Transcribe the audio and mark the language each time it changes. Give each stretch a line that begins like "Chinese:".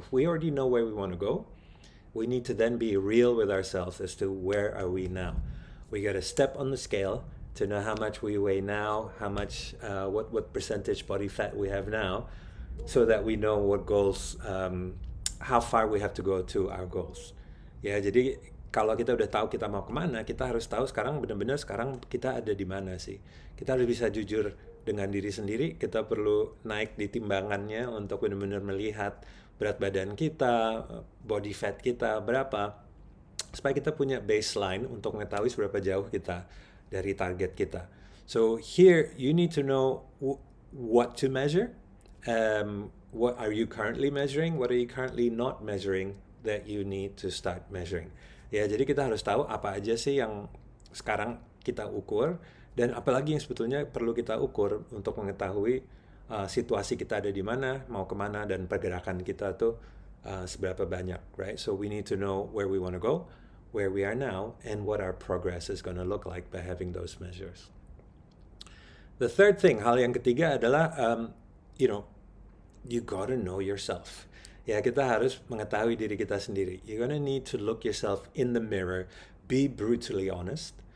English: If we already know where we want to go, we need to then be real with ourselves as to where are we now. We got to step on the scale to know how much we weigh now, how much, what percentage body fat we have now, so that we know what goals, how far we have to go to our goals.
Indonesian: Ya, jadi kalau kita udah tahu kita mau kemana, kita harus tahu sekarang benar-benar sekarang kita ada di mana sih. Kita harus bisa jujur dengan diri sendiri. Kita perlu naik di timbangannya untuk benar-benar melihat berat badan kita, body fat kita berapa, supaya kita punya baseline untuk mengetahui seberapa jauh kita dari target kita.
English: So here you need to know what to measure. What are you currently measuring? What are you currently not measuring that you need to start measuring?
Indonesian: Ya, jadi kita harus tahu apa aja sih yang sekarang kita ukur dan apalagi yang sebetulnya perlu kita ukur untuk mengetahui situasi kita ada di mana, mau kemana, dan pergerakan kita tuh seberapa banyak, right?
English: So we need to know where we want to go, where we are now, and what our progress is going to look like by having those measures. The third thing,
Indonesian: hal yang ketiga adalah,
English: you gotta know yourself.
Indonesian: Ya, kita harus mengetahui diri kita sendiri.
English: You're gonna need to look yourself in the mirror, be brutally honest.